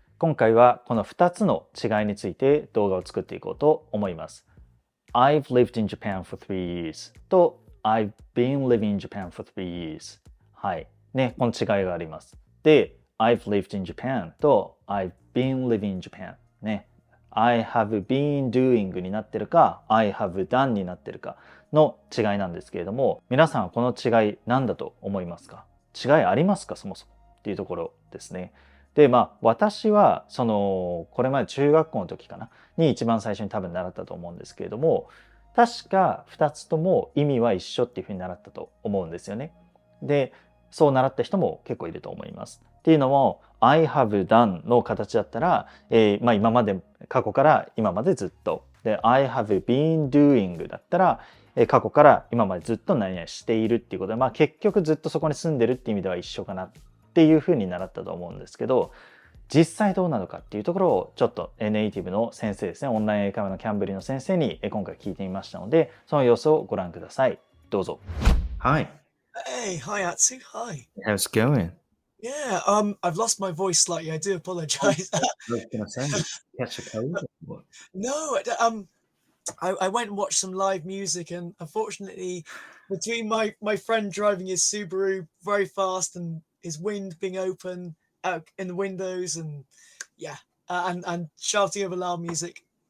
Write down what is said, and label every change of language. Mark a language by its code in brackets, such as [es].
[ja] 今回はこの2つの違いについて動画を作っていこうと思います。 [en] I've lived in Japan for 3 years と I've been living in Japan for 3 years。 [ja] はい。ね、この違いがあります。 [en] で、I've lived in Japan と I've been living in Japan。 [ja] ね。 [en] I have been doing [ja] になってるか [en] I have done [ja] になってるかの違いなんですけれども、皆さんはこの違い何だと思いますか？違いありますか？そもそもっていうところですね。で、私はこれまで中学校の時かなに一番最初に多分習ったと思うんですけれども、確か2つとも意味は一緒っていうふうに習ったと思うんですよね。で、そう習った人も結構いると思います。っていうのも [en] I have done [ja] の形だったら、今まで過去から今までずっとで [en] I have been doing [ja] だったら過去から今までずっと何々しているっていうことで、結局ずっとそこに住んでるっていう意味では一緒かなっていうふうに習ったと思うんですけど、実際どうなのかっていうところをちょっとネイティブの先生ですね、オンライン英会話のキャンブリの先生に今回聞いてみましたので、その様子をご覧ください。どうぞ。 [en] Hi. Hey, hi Atsu, hi. How's it going? Yeah, I've lost my voice slightly. I do apologize. I was gonna say, catch a cold or what? No, I went and watched some live music, and unfortunately, between my friend driving his Subaru very fast and his wind being open out in the windows, and yeah, and shouting over loud music,